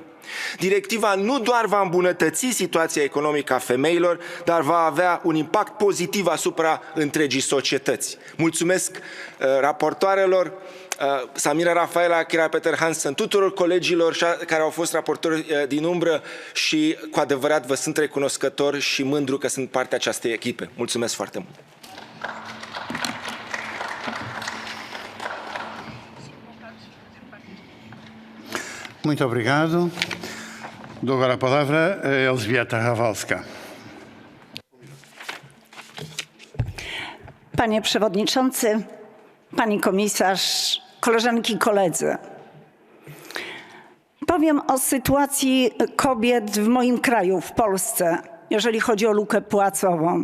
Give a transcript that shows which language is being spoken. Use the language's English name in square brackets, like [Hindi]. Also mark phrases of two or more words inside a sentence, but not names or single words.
[Romanian] Directiva nu doar va îmbunătăți situația economică a femeilor, dar va avea un impact pozitiv asupra întregii societăți. Mulțumesc raportoarelor, Samira Rafaela, Kira Peter Hansen, tuturor colegilor care au fost raportori din umbră și cu adevărat vă sunt recunoscător și mândru că sunt parte acestei echipe. Mulțumesc foarte mult! [Portuguese] Muito obrigado. Dou agora a palavra a Elżbieta Rafalska. [Polish] Panie Przewodniczący, Pani Komisarz, koleżanki i koledzy. Powiem o sytuacji kobiet w moim kraju, w Polsce, jeżeli chodzi o lukę płacową.